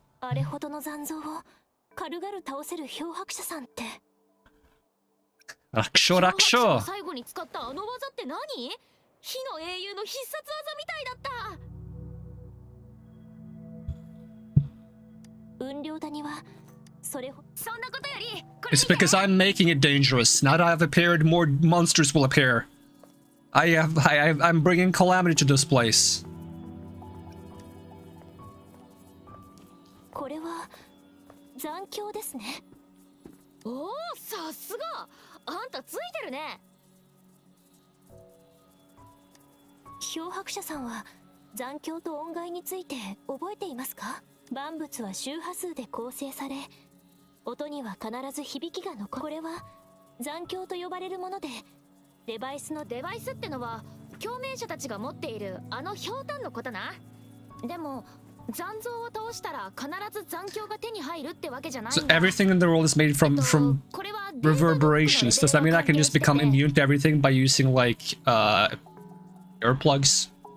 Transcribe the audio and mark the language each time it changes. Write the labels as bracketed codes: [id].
[ja] あれほどの残像を軽々倒せる漂白者さんって。楽勝楽勝。最後に使ったあの技って何？火の英雄の必殺技みたいだった。雲稜谷はそれほそんなことより [en] It's because I'm making it dangerous. Now that I've appeared, more monsters will appear. I'm bringing calamity to this place. [ja] これは残響ですね。おお、さすが。あんたついてるね。漂白者さんは残響と音階について覚えていますか？万物は周波数で構成され、音には必ず響きが残る。これは残響と呼ばれるもので、デバイスってのは共鳴者たちが持っているあのひょうたんのことな。でも残像を倒したら必ず残響が手に入るってわけじゃないんだ。 [en] So everything in the world is made from reverberations. Does that mean I can just become immune to everything by using like earplugs?